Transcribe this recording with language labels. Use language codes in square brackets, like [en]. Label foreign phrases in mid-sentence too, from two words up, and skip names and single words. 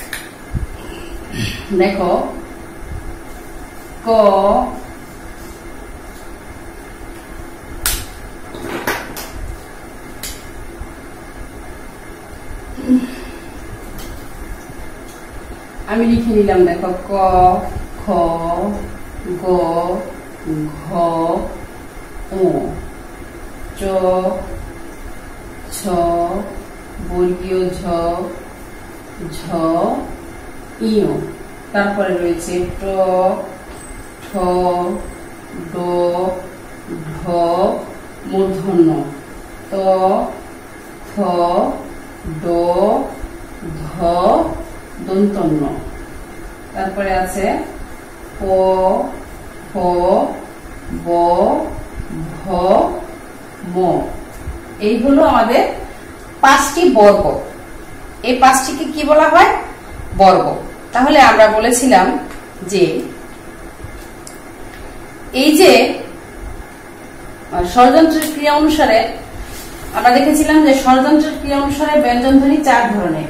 [bn] দেখো, ক, আমি লিখে নিলাম। দেখো, ক, খ, গ, ঘ, ও, চ, ছ, বর্গীয় ঝ, ঝ, ইয়। তারপরে রয়েছে ট, ঠ, ড, ঢ, মূর্ধন্য, ত, থ, ড, ধ, দন্তন্য। তারপরে আছে প, ফ, ব, ভ, ম। এই হলো আমাদের 5টি বর্গ। এই 5টিকে কি বলা হয়? বর্গ। তাহলে আমরা বলেছিলাম যে এই যে স্বরযন্ত্রের ক্রিয়া অনুসারে আমরা দেখেছিলাম যে স্বরযন্ত্রের ক্রিয়া অনুসারে ব্যঞ্জন ধ্বনি 4 ধরনের।